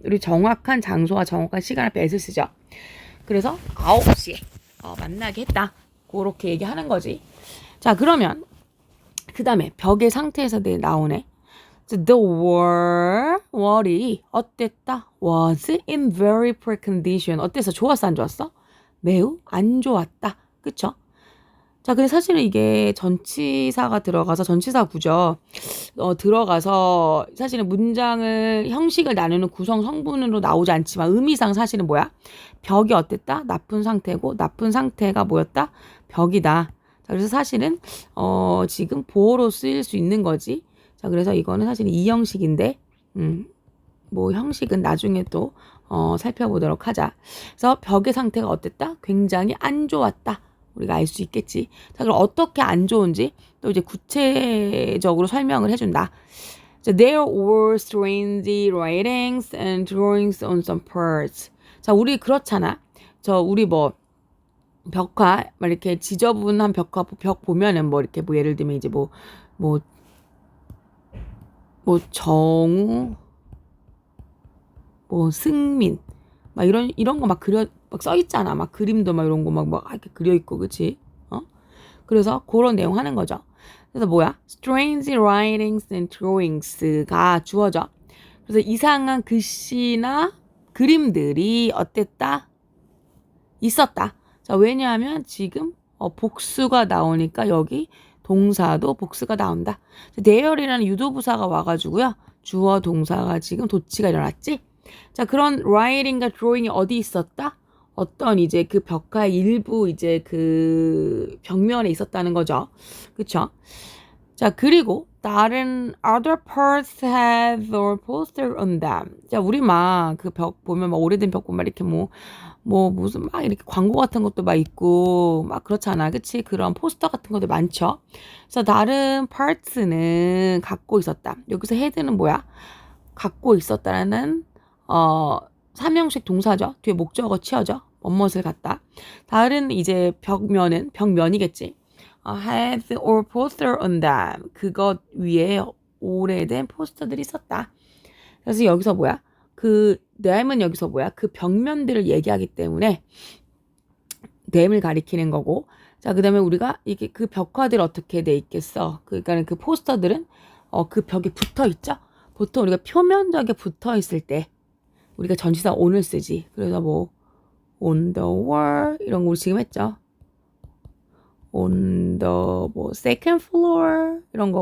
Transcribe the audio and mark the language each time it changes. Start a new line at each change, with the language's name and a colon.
Korean: 우리 정확한 장소와 정확한 시간 앞에 s를 쓰죠. 그래서 9시에 만나게 했다. 그렇게 얘기하는 거지. 자, 그러면 그 다음에 벽의 상태에서 나오네.
English: The wall이
Korean: 어땠다?
English: Was in very poor condition.
Korean: 어땠어? 좋았어? 안 좋았어? 매우 안 좋았다. 그쵸? 자, 근데 사실은 이게 전치사가 들어가서 전치사 구조 들어가서 사실은 문장을 형식을 나누는 구성 성분으로 나오지 않지만 의미상 사실은 뭐야? 벽이 어땠다? 나쁜 상태고 나쁜 상태가 뭐였다? 벽이다. 자, 그래서 사실은 지금 보어로 쓰일 수 있는 거지. 자, 그래서 이거는 사실 이 형식인데 뭐 형식은 나중에 또 살펴보도록 하자. 그래서 벽의 상태가 어땠다? 굉장히 안 좋았다. 우리가 알 수 있겠지. 자, 그럼 어떻게 안 좋은지 또 이제 구체적으로 설명을 해준다.
English: 자, There were strange writings and drawings on some parts.
Korean: 자, 우리 그렇잖아. 우리 뭐 벽화 막 이렇게 지저분한 벽화 벽 보면은 뭐 이렇게 뭐 예를 들면 이제 뭐 정우 뭐 승민 막 이런 거 막 막 써 있잖아. 막 그림도 막 이런 거 막 이렇게 그려 있고, 그치? 그래서 그런 내용 하는 거죠. 그래서 뭐야?
English: Strange writings and drawings가
Korean: 주어져. 그래서 이상한 글씨나 그림들이 어땠다? 있었다. 자, 왜냐하면 지금 복수가 나오니까 여기 동사도 복수가 나온다. 대열이라는 유도부사가 와가지고요. 주어 동사가 지금 도치가 일어났지. 자, 그런 writing과 drawing이 어디 있었다? 어떤 이제 그 벽화의 일부 이제 그 벽면에 있었다는 거죠. 그쵸?
English: 자,
Korean: 그리고 다른
English: other parts have or poster on them.
Korean: 자, 우리 막 그 벽 보면 막 오래된 벽 보면 이렇게 무슨 막 이렇게 광고 같은 것도 막 있고 막 그렇잖아. 그치? 그런 포스터 같은 것도 많죠. 그래서 다른 parts는 갖고 있었다. 여기서 head는 뭐야? 갖고 있었다라는 삼형식 동사죠. 뒤에 목적어 치어져. 뭐뭇을 갖다. 다른 이제 벽면이겠지.
English: had or poster on them.
Korean: 그것 위에 오래된 포스터들이 있었다. 그래서 여기서 뭐야? 그 them은 여기서 뭐야? 그 벽면들을 얘기하기 때문에 them을 가리키는 거고. 자, 그다음에 우리가 이게 그 벽화들 어떻게 돼 있겠어? 그러니까 그 포스터들은 그 벽에 붙어 있죠. 보통 우리가 표면적에 붙어 있을 때 우리가 전치사 on을 쓰지. 그래서 뭐 on the wall 이런 거 우리 지금 했죠. on the second floor 이런 거.